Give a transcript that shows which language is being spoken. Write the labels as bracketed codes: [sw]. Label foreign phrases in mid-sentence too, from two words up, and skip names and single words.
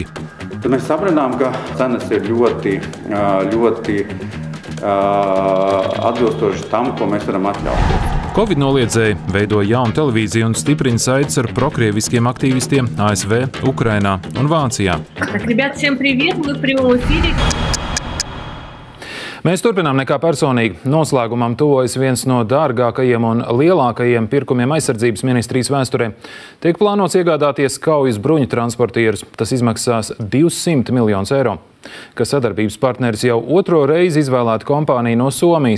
[lv] Tad mēs sapratām, ka cenas ir ļoti atbilstoši tam, ko mēs varam atļaut. Covid noliedzēji veido jaunu televīziju un stiprina saites ar prokrieviskiem aktīvistiem ASV, Ukrainā un Vācijā. [ru] Rебят, всем привет, мы в прямом эфире. [lv] Mēs turpinām nekā personīgi. Noslēgumam tuvojas viens no dārgākajiem un lielākajiem pirkumiem aizsardzības ministrijas vēsturē. Tiek plānots iegādāties kaujas bruņu transportierus. Tas izmaksās 200 miljonus eiro. Kas sadarbības partneris jau otro reizi izvēlēta kompānija no Somijas.